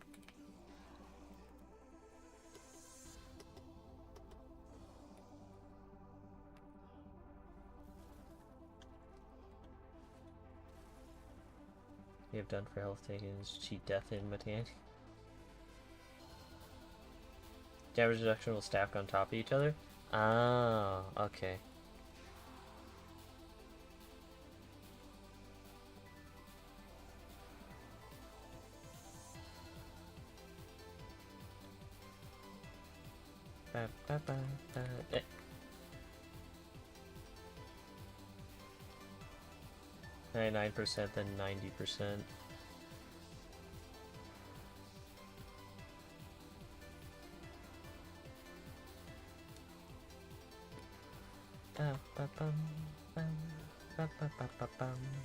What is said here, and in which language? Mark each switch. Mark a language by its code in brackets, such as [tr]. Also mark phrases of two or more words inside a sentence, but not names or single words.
[en] You have done for health taken is cheat death in Matan. Damage reduction will stack on top of each other? Oh, okay. Ba, ba, ba, ba. Eh. 99% then 90%. Ba, ba, bum, bum, ba, ba, ba, ba, bum.